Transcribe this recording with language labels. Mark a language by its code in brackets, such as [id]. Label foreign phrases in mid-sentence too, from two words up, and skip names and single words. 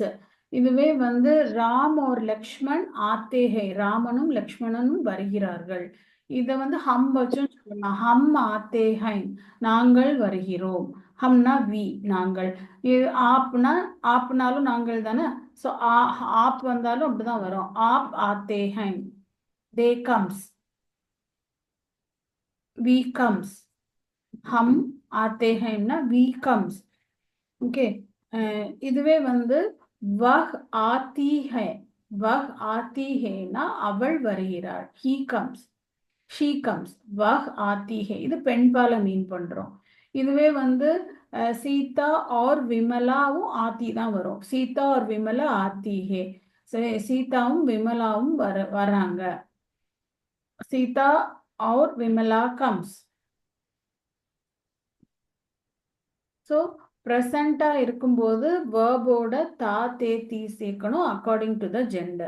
[ta] இதுவே வந்து [hi] राम और लक्ष्मण आते हैं, [ta] ராமனும் லக்ஷ்மணனும் வருகிறார்கள். இதை வந்து ஹம் வச்சும் சொல்லலாம். [hi] हम आते हैं, [ta] நாங்கள் வருகிறோம். ஹம்னா வி, நாங்கள். இது ஆப்னா, ஆப்னாலும் நாங்கள் தானே. ஸோ ஆப் வந்தாலும் அப்படிதான் வரும். [hi] आप आते हैं, [en] they comes, we comes. [hi] हम आते हैं ना, [en] we comes. [hi] ओके, [ta] இதுவே வந்து [hi] वह आती है, वह आती है ना, [ta] அவள் வருகிறாள். [en] he comes, she comes. [hi] वह आती है, [ta] இது பெண்பால மீன் பண்றோம். இதுவே வந்து சீதா और விமலாவும் ஆத்தி தான் வரும். [hi] सीता और विमला आती है. [ta] சீதாவும் விமலாவும் வராங்க. [en] சீதா और விமலா comes. [ta] ஸோ ப்ரெசண்டா இருக்கும்போது வேர்போட [hi] ता ते ती [ta] சேர்க்கணும் [en] according to the gender.